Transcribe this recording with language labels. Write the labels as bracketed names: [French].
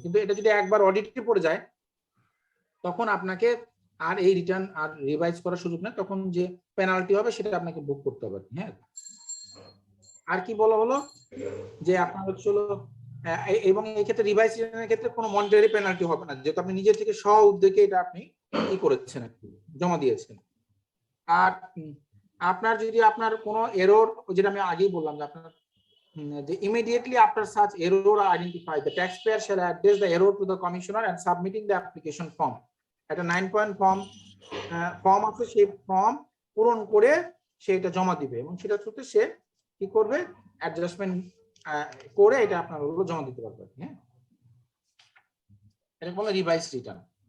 [Bangla] কিন্তু এটা যদি একবার অডিটে পড়ে যায় তখন আপনাকে আর এই রিটার্ন আর রিভাইজ করার সুযোগ নেই, তখন যে পেনাল্টি হবে সেটা আপনাকে বুক করতে হবে। হ্যাঁ, আর কি বলা হলো যে আপনার হচ্ছিল এবং এই ক্ষেত্রে রিভাইজ রিটার্নের ক্ষেত্রে কোনো মনিটারি পেনাল্টি হবে না, যেহেতু আপনি নিজে থেকে স্ব উদ্যোগে এটা আপনি কি করেছেন, জমা দিয়েছেন। আর আপনার যদি আপনার কোনো এরর, যেটা আমি আগেই বললাম যে আপনার যে [English] immediately after such error are identified, the taxpayer shall address the error to the commissioner and submitting the application form. [Bangla] একটা 9-point ফর্ম আছে, সেই ফর্ম পূরণ করে সে এটা জমা দিবে এবং সেটা হচ্ছে সে কি করবে? অ্যাডজাস্টমেন্ট করে এটা আপনার হলো জমা দিতে পারবে। হ্যাঁ, এটা বলে রিভাইজ রিটার্ন।